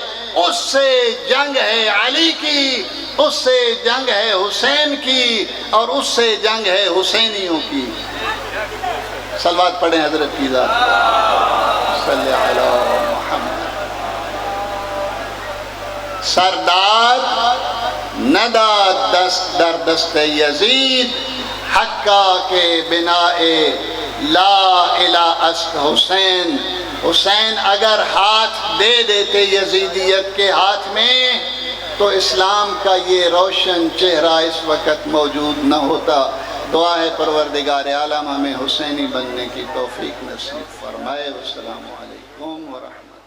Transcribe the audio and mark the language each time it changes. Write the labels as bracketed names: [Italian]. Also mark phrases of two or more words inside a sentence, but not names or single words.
[Urdu] اس سے جنگ ہے علی کی، اس سے جنگ ہے حسین کی، اور اس سے جنگ ہے حسینیوں کی۔ صلوات پڑھیں حضرت کی ذات [Arabic] صلی علی محمد۔ [Persian] سردار نداد دست در دست یزید، حقا کے بناء لا الہ است حسین۔ [Urdu] حسین اگر ہاتھ دے دیتے یزیدیت کے ہاتھ میں تو اسلام کا یہ روشن چہرہ اس وقت موجود نہ ہوتا۔ دعا ہے پروردگار عالم ہمیں حسینی بننے کی توفیق نصیب فرمائے۔ [Arabic] والسلام علیکم ورحمۃ اللہ۔